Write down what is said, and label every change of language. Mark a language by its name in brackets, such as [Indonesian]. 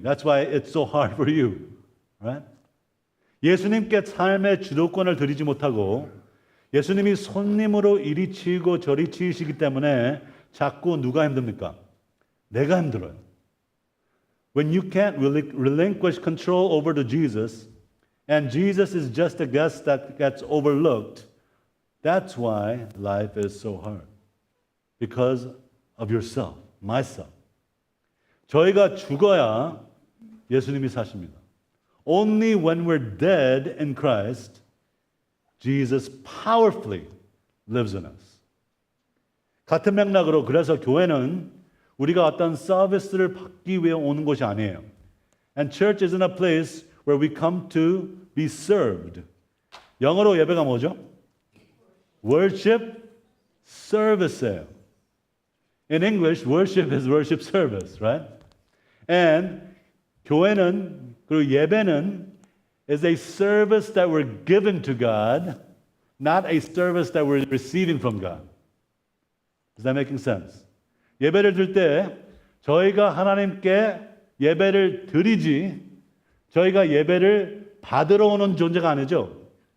[English] That's why it's so hard for you. Right? [Korean] 예수님께 삶의 주도권을 드리지 못하고 예수님이 손님으로 이리 치이고 저리 치이시기 때문에 자꾸 누가 힘듭니까? 내가 힘들어요. [English] When you can't relinquish control over to Jesus and Jesus is just a guest that gets overlooked, that's why life is so hard. Because of yourself, myself. [Korean] 저희가 죽어야 예수님이 사십니다. [English] Only when we're dead in Christ, Jesus powerfully lives in us. [Korean] 같은 맥락으로 그래서 교회는 우리가 어떤 서비스를 받기 위해 오는 곳이 아니에요. [English] And church isn't a place where we come to be served. [Korean] 영어로 예배가 뭐죠? [English] Worship service예요. In English, worship is worship service, right? And [Korean] 교회는 그리고 예배는 [English] is a service that we're given to God, not a service that we're receiving from God. Is that making sense? [Korean] 예배를 드릴 때 저희가 하나님께 예배를 드리지 저희가 예배를 받으러 오는 존재가 아니죠.